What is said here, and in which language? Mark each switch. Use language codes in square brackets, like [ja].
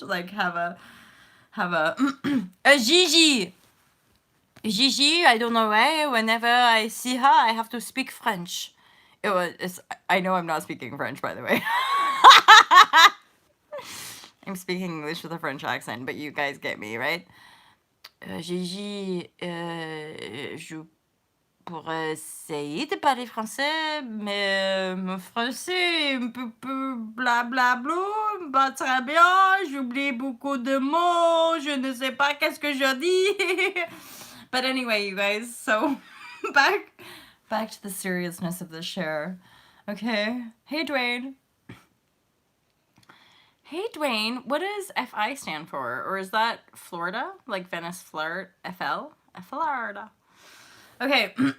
[en] Like have a a Gigi. Gigi, I don't know why. Whenever I see her, I have to speak French. I know I'm not speaking French, by the way. I'm speaking English with a French accent, but you guys get me, right? [fr] Gigi, je pourrais essayer de parler français, mais mon français est un peu blablabla, pas très bien, j'oublie beaucoup de mots, je ne sais pas qu'est-ce que je dis. [en] But anyway, you guys, so back to the seriousness of this share. Okay. Hey, Dwayne. Hey, Dwayne, what does FI stand for? Or is that Florida? Like Venice, Florida? Florida. Okay.